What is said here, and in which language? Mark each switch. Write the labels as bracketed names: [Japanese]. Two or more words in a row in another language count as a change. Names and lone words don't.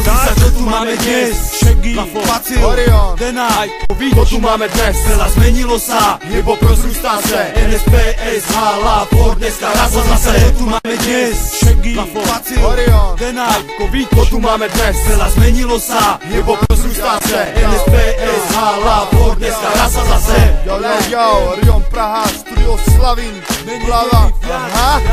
[Slovak] Pozri sa, čo tu máme dnes. Shaggy, Facil, Orion, Denaj, to tu máme dnes. Veľa zmenilo sa, [Czech] hip-hop rozrústá se. NSP, SH, Ford, dneska raz a zase. [Slovak] Čo tu máme dnes. Shaggy, Facil, Orion, Denaj, to tu máme dnes. Veľa zmenilo sa, [Czech] hip-hop rozrústá se. NSP, SH, Ford, dneska raz a zase. Yo, Orion Praha, studio Slavín, Plava, aha.